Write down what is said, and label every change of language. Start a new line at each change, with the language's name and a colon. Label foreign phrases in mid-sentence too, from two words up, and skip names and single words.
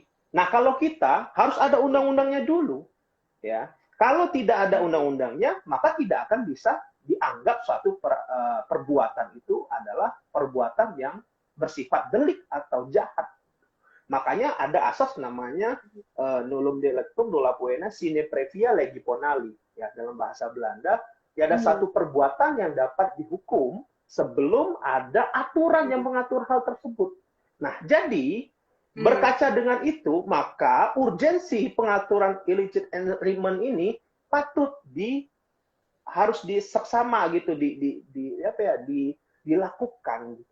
Indonesian: Nah, kalau kita harus ada undang-undangnya dulu, ya. Kalau tidak ada undang-undangnya, maka tidak akan bisa dianggap suatu perbuatan itu adalah perbuatan yang bersifat delik atau jahat. Makanya ada asas namanya
Latin: nullum delictum nulla poena sine previa legi ponali.
Indonesian: Ya, dalam bahasa Belanda, ya ada satu perbuatan yang dapat dihukum sebelum ada aturan yang mengatur hal tersebut. Nah, jadi berkaca dengan itu, maka urgensi pengaturan
English: illicit enrichment
Indonesian: ini patut harus diseksama gitu, dilakukan gitu.